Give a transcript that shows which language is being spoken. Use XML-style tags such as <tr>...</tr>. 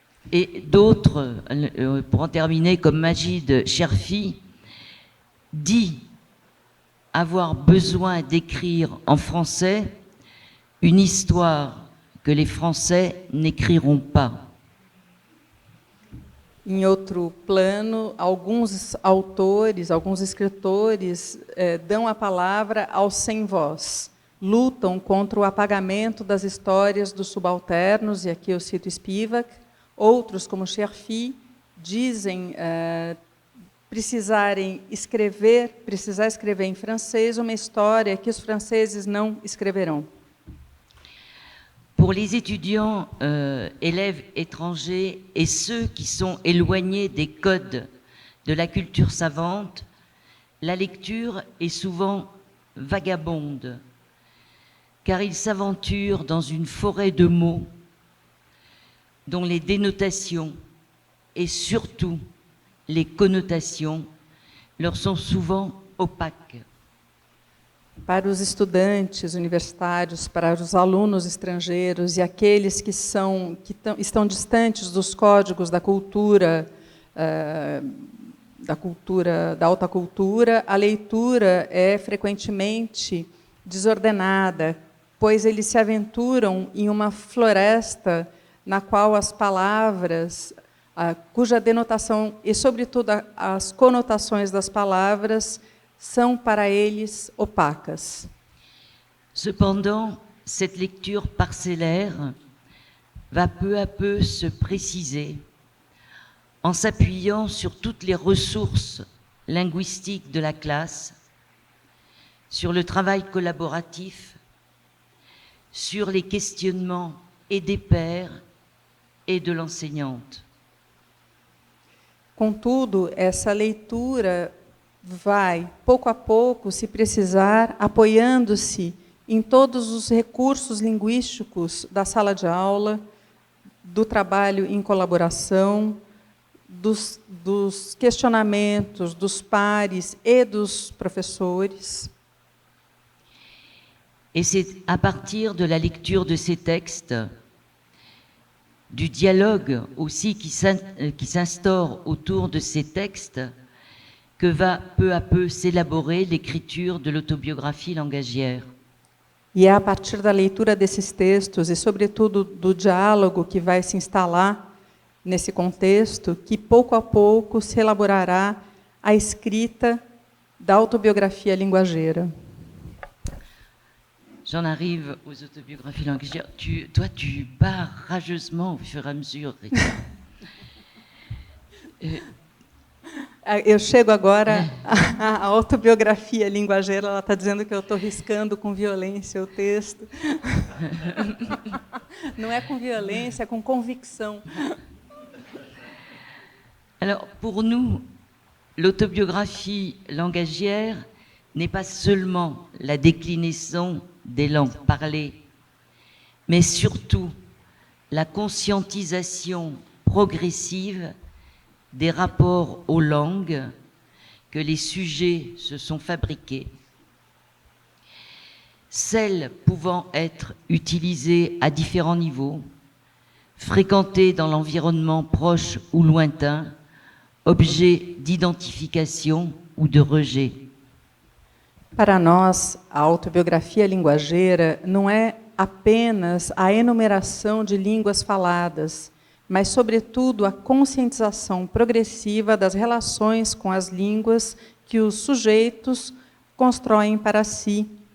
<fr>et d'autres, pour en terminer, comme Majid Cherfi, dit avoir besoin d'écrire en français une histoire que les Français n'écriront pas.</fr> <pt>Em outro plano, alguns autores, alguns escritores dão a palavra aos sem voz, lutam contra o apagamento das histórias dos subalternos, e aqui eu cito Spivak. Outros, como Cherfi, dizem precisar escrever em francês uma história que os franceses não escreverão.</pt> <fr>Pour les étudiants, élèves étrangers et ceux qui sont éloignés des codes de la culture savante, la lecture est souvent vagabonde, car ils s'aventurent dans une forêt de mots dont les dénotations et surtout les connotations leur sont souvent opaques.</fr> <pt>Para os estudantes universitários, para os alunos estrangeiros e aqueles que estão distantes dos códigos da cultura, da alta cultura, a leitura é frequentemente desordenada, pois eles se aventuram em uma floresta na qual as palavras, cuja denotação e, sobretudo, as conotações das palavras são para eles opacas.</pt> <fr>Cependant, cette lecture parcellaire va peu à peu se préciser en s'appuyant sur toutes les ressources linguistiques de la classe, sur le travail collaboratif, sur les questionnements et des pairs et de l'enseignante.</fr> <pt>Contudo, essa leitura vai, pouco a pouco, se precisar, apoiando-se em todos os recursos linguísticos da sala de aula, do trabalho em colaboração, dos questionamentos dos pares e dos professores.</pt> <fr>Et c'est à partir de la lecture de ces textes, du dialogue aussi qui s'instaure autour de ces textes, que va peu à peu s'élaborer l'écriture de l'autobiographie langagière.</fr> <pt>E é a partir da leitura desses textos e, sobretudo, do diálogo que vai se instalar nesse contexto, que pouco a pouco se elaborará a escrita da autobiografia linguageira.</pt> <fr>J'en arrive aux autobiographies langagières. Toi, tu pars rageusement au fur et à mesure, Rita.</fr> <pt>Eu chego agora à autobiografia linguageira, ela está dizendo que eu estou riscando com violência o texto. Não é com violência, é com convicção.</pt> <fr>Alors, pour nous, l'autobiographie langagière n'est pas seulement la déclinaison des langues parlées, mais surtout la conscientisation progressive des rapports aux langues que les sujets se sont fabriqués, celles pouvant être utilisées à différents niveaux, fréquentées dans l'environnement proche ou lointain, objet d'identification ou de rejet.</fr> <pt>Para nós, a autobiografia linguageira não é apenas a enumeração de línguas faladas, mas, sobretudo, a conscientização progressiva das relações com as línguas que os sujeitos constroem para si.</pt>